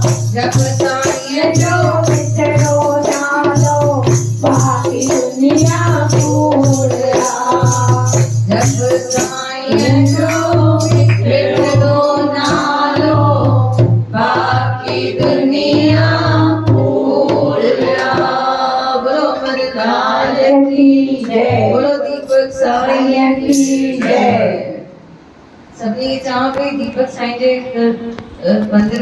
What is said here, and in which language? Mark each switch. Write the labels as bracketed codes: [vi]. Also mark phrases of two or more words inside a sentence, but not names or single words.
[sd] जप साईं जो मिठड़ो नालो बाक़ी दुनिया कूड़ आ। जप साईं जो मिठड़ो नालो बाक़ी दुनिया कूड़ आ। [hi] बोलो अमरलाल की जय, बोलो दीपक साईं की जय। [sd] सभिनी खे चवां पई दीपक साईं जे मंदिर